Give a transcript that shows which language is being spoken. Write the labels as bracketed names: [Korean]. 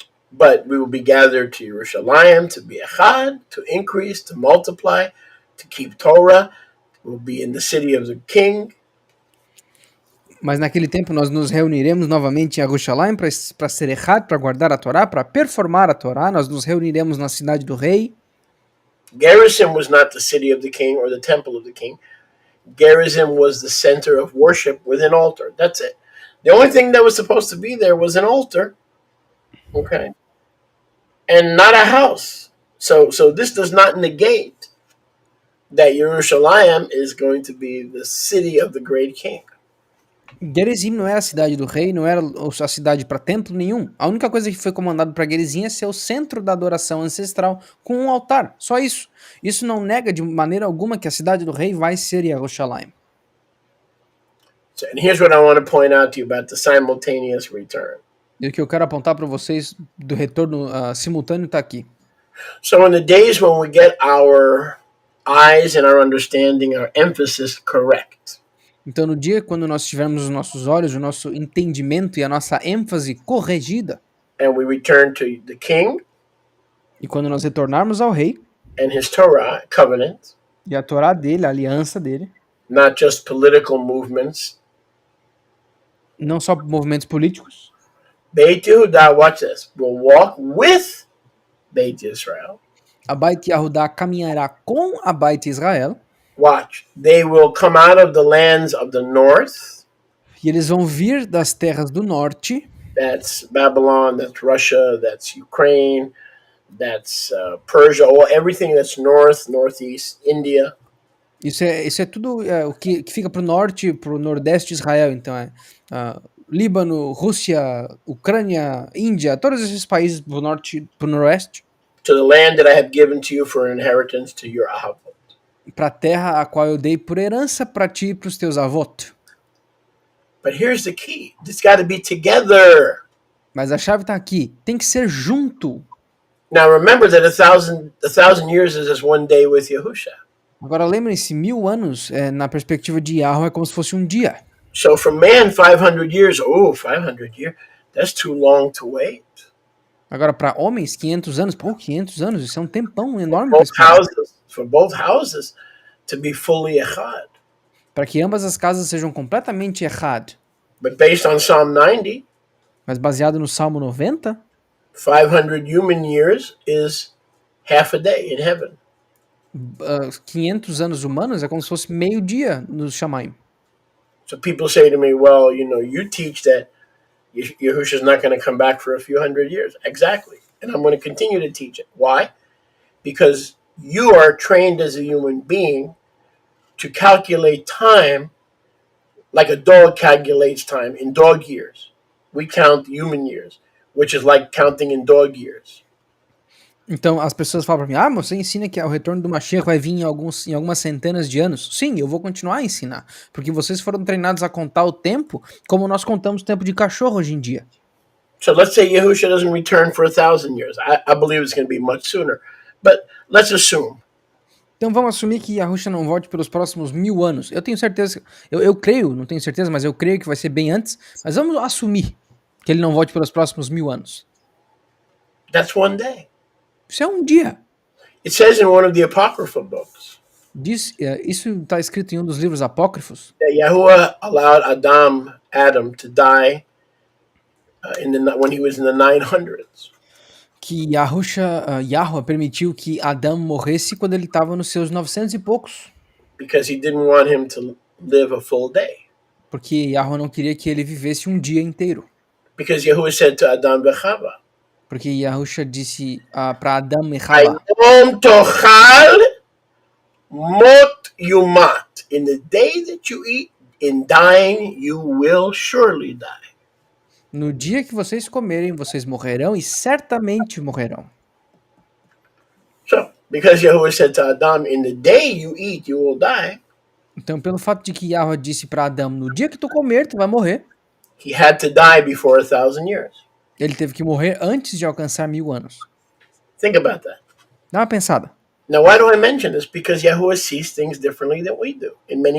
[English] But we will be gathered to Yerushalayim to be echad, to increase, to multiply, to keep Torah. We'll be in the city of the king. [Portuguese] Mas naquele tempo nós nos reuniremos novamente em Yerushalayim para ser echad, para guardar a Torá, para performar a Torá. Nós nos reuniremos na cidade do rei. [English] Gerizim was not the city of the king or the temple of the king. Gerizim was the center of worship with an altar. That's it. The only thing that was supposed to be there was an altar, okay, and not a house. So this does not negate that Yerushalayim is going to be the city of the great king. [Portuguese] Gerizim não era a cidade do rei, não era a cidade para templo nenhum. A única coisa que foi comandado para Gerizim é ser o centro da adoração ancestral com um altar, só isso. Isso não nega de maneira alguma que a cidade do rei vai ser Yerushalayim. [English] So, and here's what I want to point out to you about the simultaneous return. [Portuguese] E o que eu quero apontar para vocês do retorno simultâneo está aqui. [English] So in the days when we get our eyes and our understanding, our emphasis correct, [Portuguese] Então, no dia quando nós tivermos os nossos olhos, o nosso entendimento e a nossa ênfase corrigida, [English] and we return to the king [Portuguese] e quando nós retornarmos ao rei, [English] and his Torah covenant, [Portuguese] e a Torá dele, a aliança dele, [English] not just political movements, [Portuguese] não só movimentos políticos, [English] Beit Yehuda, watch this, will walk with Beit Israel. [Portuguese] a Beit Yahudá caminhará com a Beit Israel, [English] Watch, they will come out of the lands of the north. [Portuguese] e eles vão vir das terras do norte, [English] That's Babylon, that's Russia, that's Ukraine, that's Persia, everything that's north, northeast, India. [Portuguese] Isso é tudo o que fica para o norte, para o nordeste de Israel. Então Líbano, Rússia, Ucrânia, Índia, todos esses países para o norte, para o noroeste. [English] To the land that I have given to you for an inheritance to your avot. [Portuguese] Para a terra a qual eu dei por herança para ti e para os teus avós. [English] But here's the key. It's got to be together. [Portuguese] Mas a chave está aqui. Tem que ser junto. [English] Now remember that a thousand years is as one day with Yahusha. [Portuguese] Agora lembrem-se, 1000 anos na perspectiva de Yahweh é como se fosse um dia. [English] So for man, 500 years, 500 years, that's too long to wait. [Portuguese] Agora, para homens, 500 anos, 500 anos, isso é um tempão enorme [English] for both houses to be fully echad. [Portuguese] Para que ambas as casas sejam completamente echad. [English] But based on Psalm 90, [Portuguese] mas baseado no Salmo 90, [English] 500 human years is half a day in heaven. [Portuguese] 500 anos humanos é como se fosse meio dia no Shamaim. [English] So people say to me, well, you teach that Yahusha is not going to come back for a few hundred years. Exactly. And I'm going to continue to teach it. Why? Because you are trained as a human being to calculate time like a dog calculates time in dog years. We count human years, which is like counting in dog years. [Portuguese] Então as pessoas falam para mim, você ensina que o retorno do Mashiach vai vir em algumas centenas de anos. Sim, eu vou continuar a ensinar, porque vocês foram treinados a contar o tempo como nós contamos o tempo de cachorro hoje em dia. [English] So let's say Yahusha doesn't return for 1,000 years. I believe it's going to be much sooner, but let's assume. [Portuguese] Então vamos assumir que Yahusha não volte pelos próximos 1000 anos. Eu tenho certeza, eu creio, não tenho certeza, mas eu creio que vai ser bem antes. Mas vamos assumir que ele não volte pelos próximos 1000 anos. [English] That's one day. [Portuguese] Isso é um dia. [English] It says in one of the apocryphal books. [Portuguese] Isso está escrito em um dos livros apócrifos. [English] That Yahuwah allowed Adam to die when he was in the 900s. [Portuguese] Que Yahweh permitiu que Adão morresse quando ele estava nos seus 900 e poucos. [English] Because he didn't want him live a full day. [Portuguese] Porque Yahweh não queria que ele vivesse um dia inteiro. [English] Because Yahuwah said to Adam v'Chava, [Portuguese] Porque Yahusha disse para Adão e Havá, [Hebrew] Hayom tochal mot yumat. [English] In the day that you eat, in dying you will surely die. [Portuguese] no dia que vocês comerem, vocês morrerão e certamente morrerão. [English] So, because Yahuwah said to Adam, in the day you eat, you will die, [Portuguese] Então, pelo fato de que Yahweh disse para Adão, no dia que tu comer, tu vai morrer, [English] he had to die before 1,000 years. [Portuguese] ele teve que morrer antes de alcançar 1000 anos. [English] Think about that. [Portuguese] Dá uma pensada. [English] Now, why do I mention this? Because Yahuwah sees things differently than we do in many